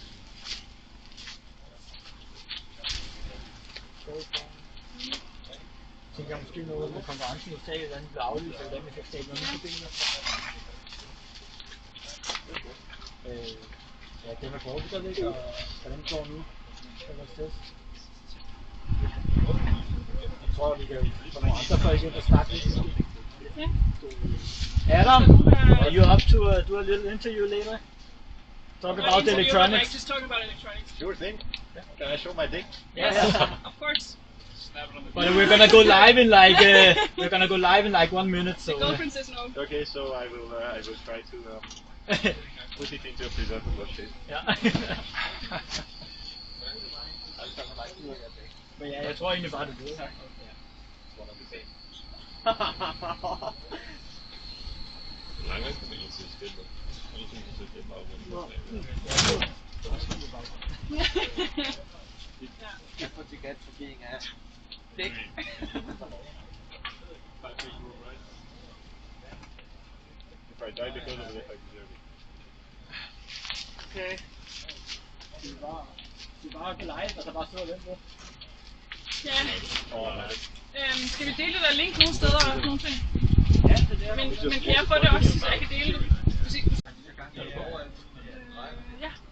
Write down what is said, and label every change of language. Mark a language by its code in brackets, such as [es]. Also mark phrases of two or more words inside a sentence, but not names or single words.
[da] Jeg tænker måske noget med konkurrencen i stedet, hvordan det bliver aflyst, eller hvordan vi skal skabe nogle nye forbindelser. Ja, det med forbuddet ikke, og hvordan det går nu. Jeg tror, vi kan få nogle andre folk ind og snakke lidt. Ja. [en] Adam, are you up to do a little interview later? Talk about the electronics. Just talking about electronics. Sure thing. Can I show my dick? Yes, of course. But we're gonna go live in like 1 minute. So. The girlfriend says no. Okay, so I will try to put it into a presentable shape. [da] Ja. Men ja, jeg tror egentlig bare det er det. Mange gange kan man ikke se spillet. Og ligesom kan se det bare [en] That's what you get for being a dick. If I die because of it, I deserve it. Okay. [da] Vi bare kan live, og så bare sidde og vente på. Ja. Oh, Skal vi dele det der link nogle steder og sådan nogle ting? Ja, det er Men kan jeg få det også, så jeg kan dele det? Ja.